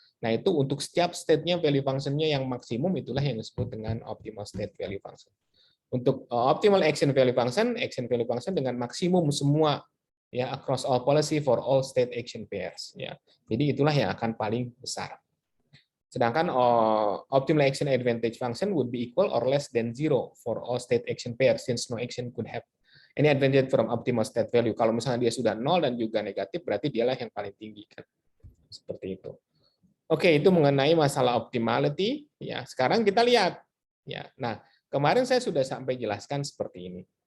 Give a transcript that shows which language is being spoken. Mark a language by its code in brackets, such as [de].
[id] Nah, itu untuk setiap state-nya value function-nya yang maksimum, itulah yang disebut dengan optimal state value function. Untuk optimal action value function dengan maksimum semua, ya, [en] across all policy for all state action pairs, [id] ya. Jadi itulah yang akan paling besar. Sedangkan [en] optimal action advantage function would be equal or less than 0 for all state action pairs since no action could have any advantage from optimal state value. [id] Kalau misalnya dia sudah 0 dan juga negatif, berarti dialah yang paling tinggi kan. Seperti itu. Oke, itu mengenai masalah optimality, ya. Sekarang kita lihat, ya. Nah, kemarin saya sudah sampai jelaskan seperti ini.